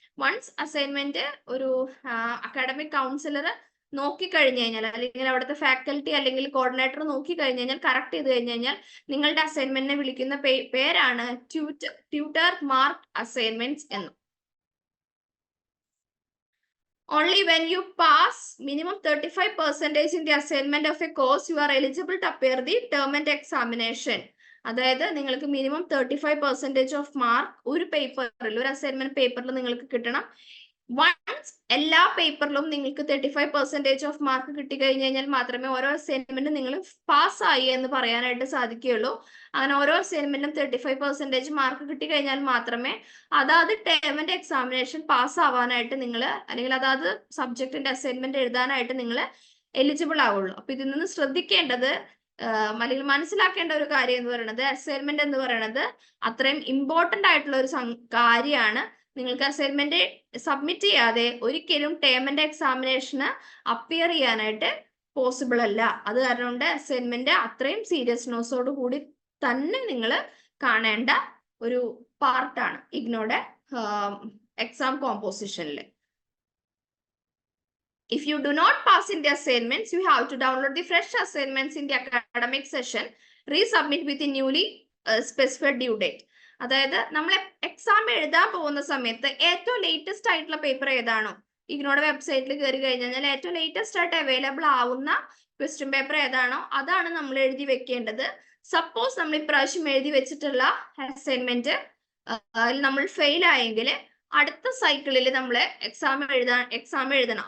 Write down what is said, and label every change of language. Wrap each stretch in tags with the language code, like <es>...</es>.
<ml>Once assignment ഒരു academic councillor നോക്കിക്കഴിഞ്ഞു കഴിഞ്ഞാൽ അല്ലെങ്കിൽ അവിടുത്തെ ഫാക്കൽറ്റി അല്ലെങ്കിൽ കോർഡിനേറ്റർ നോക്കിക്കഴിഞ്ഞു കഴിഞ്ഞാൽ കറക്റ്റ് ചെയ്ത് കഴിഞ്ഞു കഴിഞ്ഞാൽ നിങ്ങളുടെ അസൈൻമെന്റിനെ വിളിക്കുന്ന പേരാണ് ട്യൂട്ടർ മാർക്ക് അസൈൻമെന്റ്സ് എന്ന്.</ml> <en>Only when you pass minimum 35% in the assignment of a course, you are eligible to appear the term and examination.</en> <ml>അതായത് നിങ്ങൾക്ക് മിനിമം 35% ഓഫ് മാർക്ക് ഒരു പേപ്പറിൽ, ഒരു അസൈൻമെന്റ് പേപ്പറിൽ നിങ്ങൾക്ക് കിട്ടണം. വൺസ് എല്ലാ പേപ്പറിലും നിങ്ങൾക്ക് 35% ഓഫ് മാർക്ക് കിട്ടിക്കഴിഞ്ഞു കഴിഞ്ഞാൽ മാത്രമേ ഓരോ അസൈൻമെന്റും നിങ്ങൾ പാസ്സായി എന്ന് പറയാനായിട്ട് സാധിക്കുകയുള്ളൂ. അങ്ങനെ ഓരോ അസൈൻമെന്റും 35% മാർക്ക് കിട്ടിക്കഴിഞ്ഞാൽ മാത്രമേ അതാത് ടേമിന്റെ എക്സാമിനേഷൻ പാസ് ആവാനായിട്ട് നിങ്ങൾ അല്ലെങ്കിൽ അതാത് സബ്ജക്റ്റിന്റെ അസൈൻമെന്റ് എഴുതാനായിട്ട് നിങ്ങൾ എലിജിബിൾ ആവുള്ളൂ. അപ്പൊ ഇതിൽ നിന്ന് ശ്രദ്ധിക്കേണ്ടത് അല്ലെങ്കിൽ മനസ്സിലാക്കേണ്ട ഒരു കാര്യം എന്ന് പറയുന്നത് അസൈൻമെന്റ് എന്ന് പറയുന്നത് അത്രയും ഇമ്പോർട്ടന്റ് ആയിട്ടുള്ള ഒരു കാര്യമാണ്. നിങ്ങൾക്ക് അസൈൻമെന്റ് സബ്മിറ്റ് ചെയ്യാതെ ഒരിക്കലും ടേമിന്റെ എക്സാമിനേഷന് അപ്പിയർ ചെയ്യാനായിട്ട് പോസിബിൾ അല്ല. അത് കാരണം കൊണ്ട് അസൈൻമെന്റ് അത്രയും സീരിയസ്നെസ്സോട് കൂടി തന്നെ നിങ്ങൾ കാണേണ്ട ഒരു പാർട്ടാണ് ഇഗ്നോയുടെ exam കോമ്പോസിഷനിൽ.</ml> <en>If you do not pass in the assignments, you have to download the fresh assignments in the academic session, resubmit with the newly specified due date.</en> <ml>അതായത് നമ്മൾ എക്സാം എഴുതാൻ പോകുന്ന സമയത്ത് ഏറ്റവും ലേറ്റസ്റ്റ് ആയിട്ടുള്ള പേപ്പർ ഏതാണോ, ഇഗ്നോയുടെ വെബ്സൈറ്റിൽ കയറി കഴിഞ്ഞാൽ ഏറ്റവും ലേറ്റസ്റ്റ് ആയിട്ട് അവൈലബിൾ ആവുന്ന ക്വസ്റ്റ്യൻ പേപ്പർ ഏതാണോ അതാണ് നമ്മൾ എഴുതി വെക്കേണ്ടത്. സപ്പോസ് നമ്മൾ ഇപ്രാവശ്യം എഴുതി വെച്ചിട്ടുള്ള അസൈൻമെന്റ് നമ്മൾ ഫെയിൽ ആയെങ്കിൽ അടുത്ത സൈക്കിളിൽ നമ്മൾ എക്സാം എഴുതണം.</ml>